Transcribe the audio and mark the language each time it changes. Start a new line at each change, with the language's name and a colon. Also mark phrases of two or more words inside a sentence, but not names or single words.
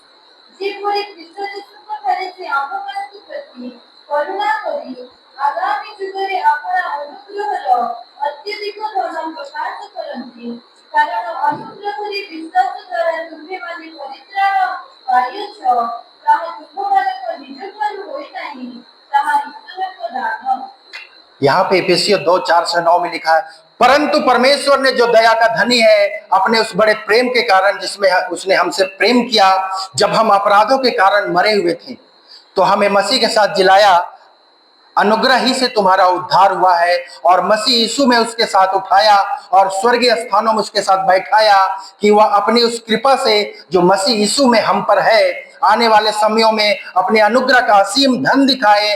Odia: ଯେପରି ଖ୍ରୀଷ୍ଟ ଯୀଶୁଙ୍କଠାରେ ସେ ଆମ୍ଭମାନଙ୍କ ପ୍ରତି କରୁଣା କରି ଆଗାମୀ ଯୁଗରେ ଆପଣା ଅନୁଗ୍ରହର ଅତ୍ୟଧିକ ଧନ ପ୍ରକାଶ କରନ୍ତି। କାରଣ ଅନୁଗ୍ରହରେ ବିଶ୍ୱାସ ଦ୍ୱାରା ତୁମ୍ଭେମାନେ ପରିତ୍ରାଣ ପାଇଅଛ। ତାହା ତୁମ୍ଭମାନଙ୍କ ନିଜଠାରୁ ହୋଇନାହିଁ, ତାହା ଈଶ୍ୱରଙ୍କ ଦାନ।
Hindi: यहाँ पे इफिसियों 2:4-9 में लिखा है, परंतु परमेश्वर ने जो दया का धनी है अपने उस बड़े प्रेम के कारण जिसमें उसने हमसे प्रेम किया, जब हम अपराधों के कारण मरे हुए थे तो हमें मसीह के साथ जिलाया। अनुग्रह ही से तुम्हारा उद्धार हुआ है और मसीह यीशु में उसके साथ उठाया और स्वर्गीय स्थानों में उसके साथ बैठाया, कि वह अपनी उस कृपा से जो मसीह यीशु में हम पर है आने वाले समयों में अपने अनुग्रह का असीम धन दिखाए।